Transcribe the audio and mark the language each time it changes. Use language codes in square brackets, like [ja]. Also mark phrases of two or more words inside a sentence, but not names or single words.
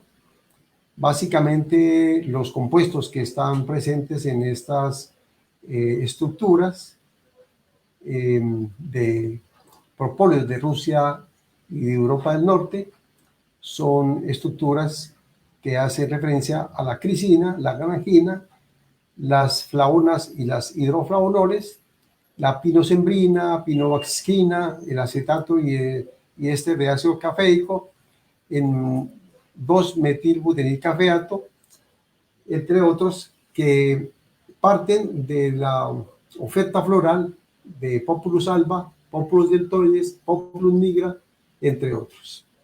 [es] Básicamente, los compuestos que están presentes en estas estructuras de propóleos de Rusia y de Europa del Norte son estructuras que hacen referencia a la crisina, la granagina, las flavonas y las hidroflavonoles, la pinosembrina, pinovaxquina, el acetato y este de ácido caféico, en 2-metilbutanilcafeato, entre otros, que parten de la oferta floral de Populus alba, Populus deltoides, Populus nigra, entre otros.